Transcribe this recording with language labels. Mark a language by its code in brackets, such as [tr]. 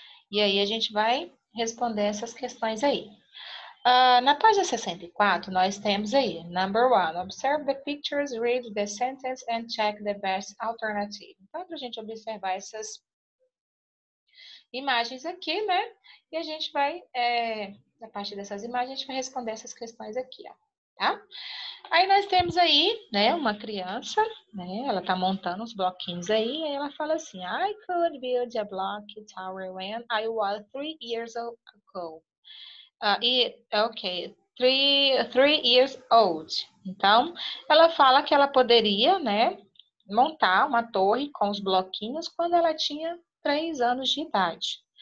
[pt] E aí a gente vai responder essas questões aí. Na página 64, nós temos aí, [en] number 1, observe the pictures, read the sentence and check the best alternative. [pt] Então, para a gente observar essas imagens aqui, né? E a gente vai, a partir dessas imagens, a gente vai responder essas questões aqui, ó, tá? Aí nós temos aí, né, uma criança, né? Ela tá montando os bloquinhos aí, e ela fala assim, [en] I could build a block tower when I was 3 years ago. Ok, three years old. [pt] Então, ela fala que ela poderia, né, montar uma torre com os bloquinhos quando ela tinha 3 anos de idade.